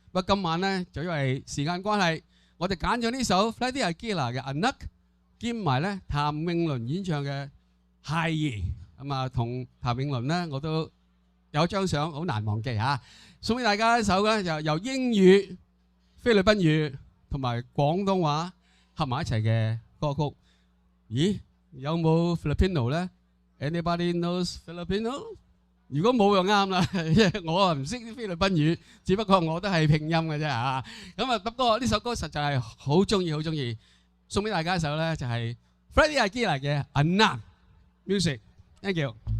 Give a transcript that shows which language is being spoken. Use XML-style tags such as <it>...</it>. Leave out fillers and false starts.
<yue>不過今晚咧就因為時間關係，我哋揀咗呢首 Freddie Aguilar 嘅《Anak》，兼埋咧譚詠麟演唱嘅《孩兒》。咁啊，同譚詠麟咧我都有張相好難忘記嚇，送俾大家一首咧就由英語、菲律賓語同埋廣東話合埋一齊嘅歌曲。咦，有冇 Filipino 咧</yue> <en>？Anybody knows Filipino？</en> <yue>如果冇就啱啦，因為我啊唔識啲菲律賓語，只不過我都係拼音嘅啫嚇。咁啊，不過呢首歌實在係好中意，好中意，送俾大家一首咧就係 Freddie Aguilar 嘅 Anak Music。</yue> <en>Thank you。</en>